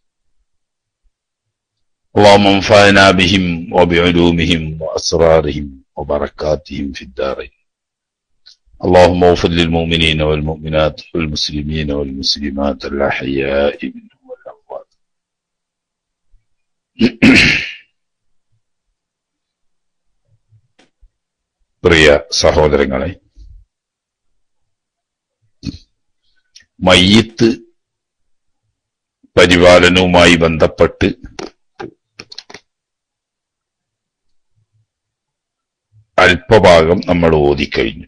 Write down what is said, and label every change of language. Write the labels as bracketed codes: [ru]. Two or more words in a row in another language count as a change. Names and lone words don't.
[ar] اللهم انفعنا بهم وبعلومهم وأسرارهم وبركاتهم في الدارين. اللهم اغفر للمؤمنين والمؤمنات والمسلمين والمسلمات الأحياء منهم والأموات. [ml] പ്രിയ സഹോദരങ്ങളെ, മയ്യിത്ത് പരിപാലനവുമായി ബന്ധപ്പെട്ട് അല്പഭാഗം നമ്മൾ ഓതിക്കഴിഞ്ഞു.